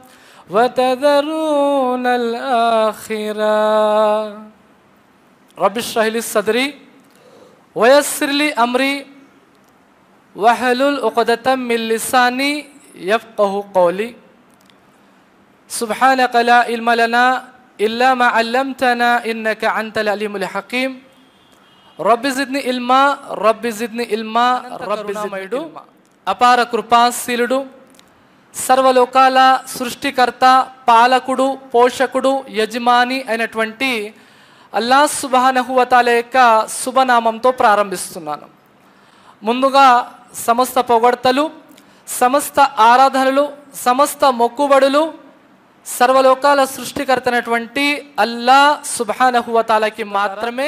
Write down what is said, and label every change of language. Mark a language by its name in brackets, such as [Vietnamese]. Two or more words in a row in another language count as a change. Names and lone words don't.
[Arabic] وتذرون الآخرة رب اشرح لي صدري ويسر لي أمري واحلل عقدة من لساني يفقه قولي سبحانك لا علم لنا إلا ما علمتنا إنك أنت العليم الحكيم رب زدني علما رب زدني علما رب زدني علما. [Telugu] అపార కృపాశీలుడు, సర్వలోకాల సృష్టికర్త, పాలకుడు, పోషకుడు, యజమాని అయినటువంటి అల్లాహ్ [Arabic] سبحانه وتعالى [Telugu] యొక్క శుభనామంతో ప్రారంభిస్తున్నాను. ముందుగా సమస్త పొగడ్తలు, సమస్త ఆరాధనలు, సమస్త మొక్కుబడులు సర్వలోకాల సృష్టికర్త అయినటువంటి అల్లాహ్ [Arabic] سبحانه وتعالى [Telugu] మాత్రమే.